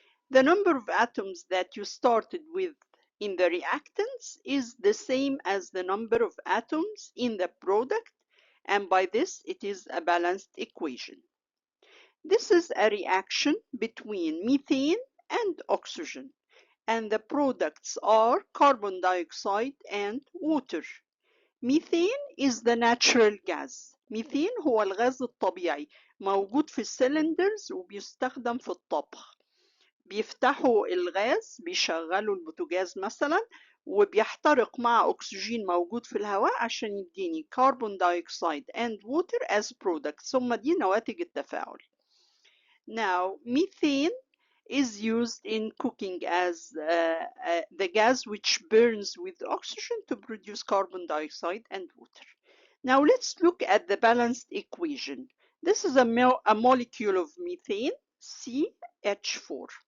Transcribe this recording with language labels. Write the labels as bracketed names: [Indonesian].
[English] The number of atoms that you started with in the reactants is the same as the number of atoms in the product, and by this it is a balanced equation. This is a reaction between methane and oxygen, and the products are carbon dioxide and water. Methane is the natural gas. [Arabic] ميثين هو الغاز الطبيعي موجود في السلندرز وبيستخدم في الطبخ. بيفتحوا الغاز، بيشغلوا البوتاجاز مثلا وبيحترق مع أكسجين موجود في الهواء عشان يديني [English] carbon dioxide and water as products. [Arabic] ثم دي نواتج التفاعل. [English] Now, methane is used in cooking as the gas which burns with oxygen to produce carbon dioxide and water. Now let's look at the balanced equation. This is a molecule of methane, CH4.